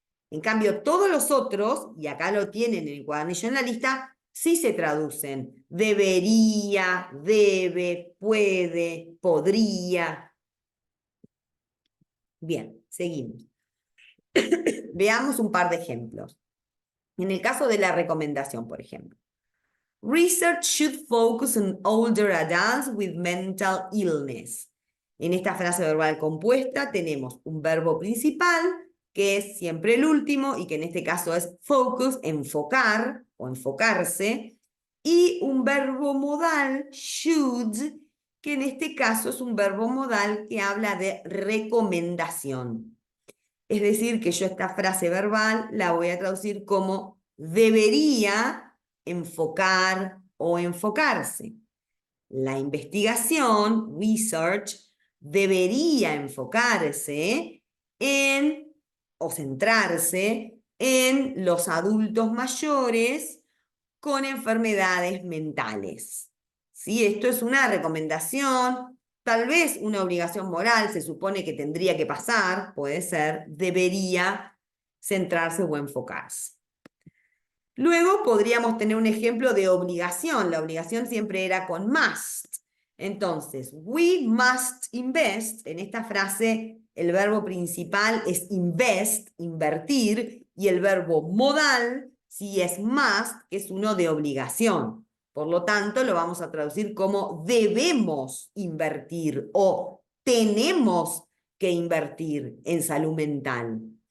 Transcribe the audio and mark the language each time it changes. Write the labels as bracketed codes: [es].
[es] En cambio, todos los otros, y acá lo tienen en el cuadernillo en la lista, sí se traducen. Debería, debe, puede, podría. Bien, seguimos. Veamos un par de ejemplos. En el caso de la recomendación, por ejemplo. [en] Research should focus on older adults with mental illness. [es] En esta frase verbal compuesta tenemos un verbo principal, que es siempre el último, y que en este caso es focus, enfocar o enfocarse, y un verbo modal, should, que en este caso es un verbo modal que habla de recomendación. Es decir, que yo esta frase verbal la voy a traducir como debería enfocar o enfocarse. La investigación, research, debería enfocarse en o centrarse en los adultos mayores con enfermedades mentales. ¿Sí? Esto es una recomendación, Tal vez una obligación moral se supone que tendría que pasar, puede ser, debería centrarse o enfocarse. Luego podríamos tener un ejemplo de obligación. La obligación siempre era con must. Entonces, [en] we must invest. [es] En esta frase, el verbo principal es invest, invertir, y el verbo modal, si es must, que es uno de obligación. Por lo tanto, lo vamos a traducir como debemos invertir o tenemos que invertir en salud mental.